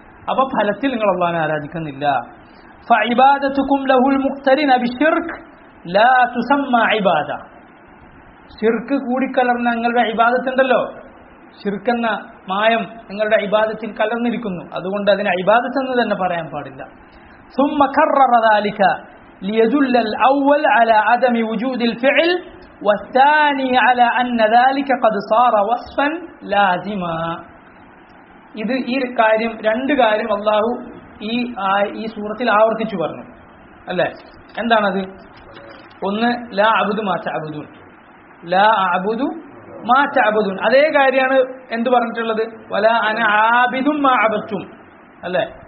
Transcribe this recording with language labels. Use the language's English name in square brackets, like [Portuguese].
[Malayalam] അപ്പൊ ഫലത്തിൽ നിങ്ങൾ അള്ളാഹിനെ ആരാധിക്കുന്നില്ല. [Arabic] ഫഇബാദതുകും ലഹുൽ മുഖ്തരിന ബിശ്ശിർക്ക് ലാ തുസമ്മ ഇബാദ. [Malayalam] ശിർക്ക് കൂടിക്കലർന്ന നിങ്ങളുടെ ഇബാദത്തുണ്ടല്ലോ, ശിർക്ക് എന്ന മായം നിങ്ങളുടെ ഇബാദത്തിൽ കലർന്നിരിക്കുന്നു, അതുകൊണ്ട് അതിനെ ഇബാദത്ത് എന്ന് തന്നെ പറയാൻ പാടില്ല. [Arabic] ثم كرر ذلك ليدل الأول على عدم وجود الفعل والثاني على أن ذلك قد صار وصفا لازما. [Malayalam] ഇത് ഈ കാര്യം, രണ്ട് കാര്യം അള്ളാഹു ഈ സൂറത്തിൽ ആവർത്തിച്ചു പറഞ്ഞു അല്ലേ? എന്താണത്? [Arabic] ഒന്ന്, ലാ അഅ്ബുദു മാ തഅ്ബുദൂൻ, ലാ അഅ്ബുദു മാ തഅ്ബുദൂൻ. [Malayalam] അതേ കാര്യമാണ് എന്ത് പറഞ്ഞിട്ടുള്ളത്? [Arabic] വലാ അന ആബിദും മാ അബദ്തും [Malayalam] അല്ലേ?